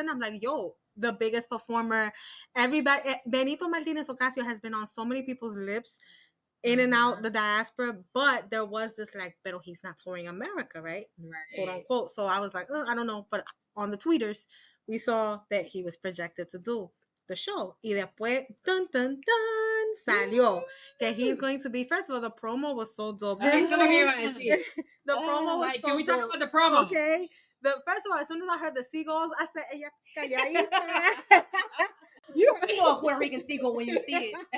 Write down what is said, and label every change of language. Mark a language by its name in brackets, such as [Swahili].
[English] And I'm like, yo, the biggest performer. Everybody, Benito Martínez Ocasio has been on so many people's lips, in and out the diaspora. But there was this like, [Spanish] pero [English] he's not touring America, right? Quote unquote. So I was like, I don't know. But on the tweeters, we saw that he was projected to do the show. [Spanish] Y después, dun, dun, dun, salió. Que [English] he's going to be, first of all, the promo was so dope. [Spanish] Eso es lo que iba a decir. [English] The promo was so can we talk dope. about the promo? Okay. First of all, as soon as I heard the seagulls, I said, [Spanish] ella calladita. [English] You know a Puerto Rican seagull when you see it.